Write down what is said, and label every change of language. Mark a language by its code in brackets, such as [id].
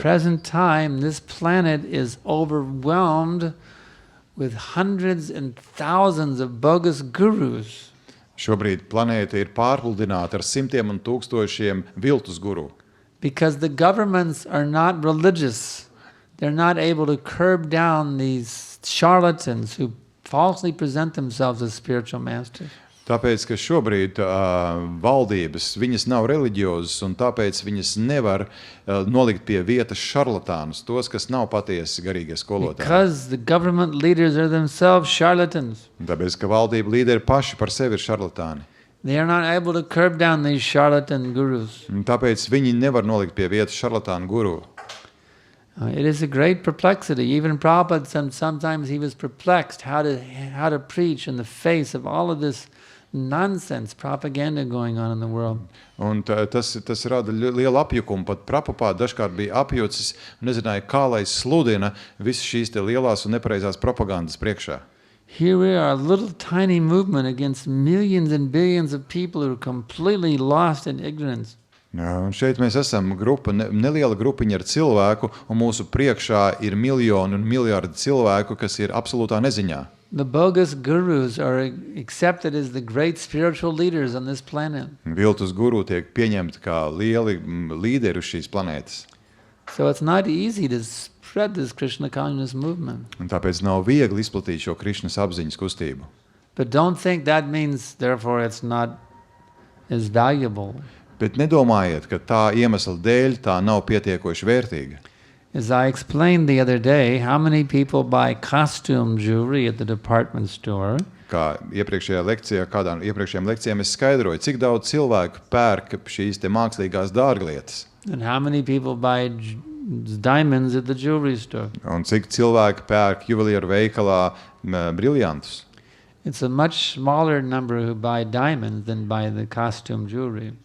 [en] present time, this planet is overwhelmed with hundreds and thousands of bogus gurus. [lv] Šobrīd planēta ir pārpludināta ar simtiem un tūkstošiem viltus guru. [en] Because the governments are not religious. They're not able to curb down these charlatans who falsely present themselves as spiritual masters. [lv] Tāpēc, ka šobrīd valdības, viņas nav reliģiozas, un tāpēc viņas nevar nolikt pie vietas šarlatānus, tos, kas nav patiesi garīgie skolotāji. [en] Because the government leaders are themselves charlatans. [lv] Tāpēc, ka valdība līderi paši par sevi ir šarlatāni. [en] They are not able to curb down these charlatan gurus. [lv] Un tāpēc viņi nevar nolikt pie vietas šarlatānu guru. [en] It is a great perplexity. Even Prabhupada, sometimes he was perplexed how to preach in the face of all of this nonsense propaganda going on in the world. [lv] Un tas rada lielu apjukumu. Pat Prabhupada dažkārt bija apjucis un nezināja, kā lai sludina visas šīs te lielās un nepareizās propagandas priekšā. [en] Here we are, a little tiny movement against millions and billions of people who are completely lost in ignorance. [lv] Jā, un šeit mēs esam neliela grupiņa ar cilvēku, un mūsu priekšā ir miljoni un miljardi cilvēku, kas ir absolūtā neziņā. [en] The bogus gurus are accepted as the great spiritual leaders on this planet. [lv] Viltus guru tiek pieņemti kā lieli līderi uz šīs planētas. [en] So it's not easy to spread this Krishna consciousness movement. [lv] Un tāpēc nav viegli izplatīt šo Krišnas apziņas kustību. [en] But don't think that means, therefore, it's not as valuable. [lv] Bet nedomājiet, ka tā iemesla dēļ tā nav pietiekoši vērtīga. [en] As I explained the other day, how many people buy costume jewelry at the department store? [lv] Kā iepriekšējā lekcijā, kādā no iepriekšējām lekcijām es skaidroju, cik daudz cilvēku pērk šīs te mākslīgās dārglietas. [en] And how many people buy diamonds at the jewelry store? [lv] Un cik cilvēki pērk juvelieru veikalā briljantus. [en] It's a much smaller number who buy diamonds than buy the costume jewelry.